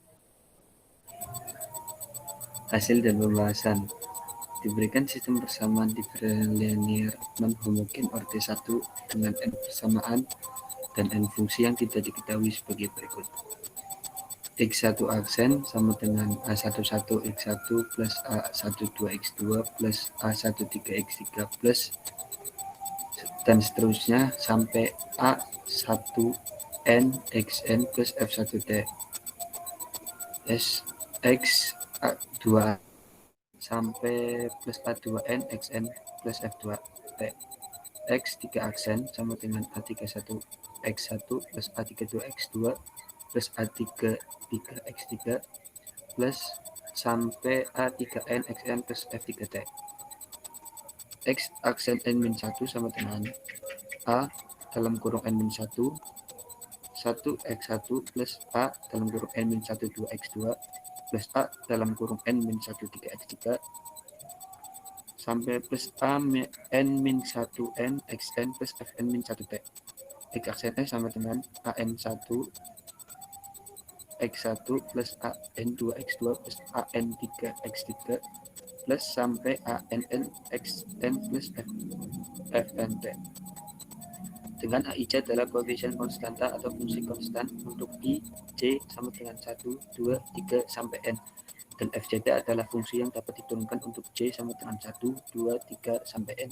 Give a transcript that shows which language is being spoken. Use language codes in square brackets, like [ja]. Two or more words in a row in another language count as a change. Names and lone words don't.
[id] Hasil dan pembahasan. Diberikan sistem persamaan diferensial linear non-homogen orde 1 dengan n persamaan dan n fungsi yang tidak diketahui sebagai berikut. X1 aksen sama dengan A11 X1 plus A12 X2 plus A13 X3 plus dan seterusnya sampai A1N XN plus F1T SX A2 sampai plus A2N XN plus F2T X3 aksen sama dengan A31 X1 plus A32 X2 plus A33 X3 plus sampai A3N XN plus F3T. X aksen N-1 sama dengan A dalam kurung N-1 1X1 plus A dalam kurung N-1 2X2 plus A dalam kurung N-1 3X3 sampai plus A N-1N XN plus Fn-1T. X aksen N sama dengan AN1 X1 plus AN2X2 plus AN3X3 plus sampai ANN XN plus FNT. dengan AIJ adalah koefisien konstanta atau fungsi konstan untuk I, J sama dengan 1, 2, 3, sampai N. Dan FJ adalah fungsi yang dapat diturunkan untuk J sama dengan 1, 2, 3, sampai N.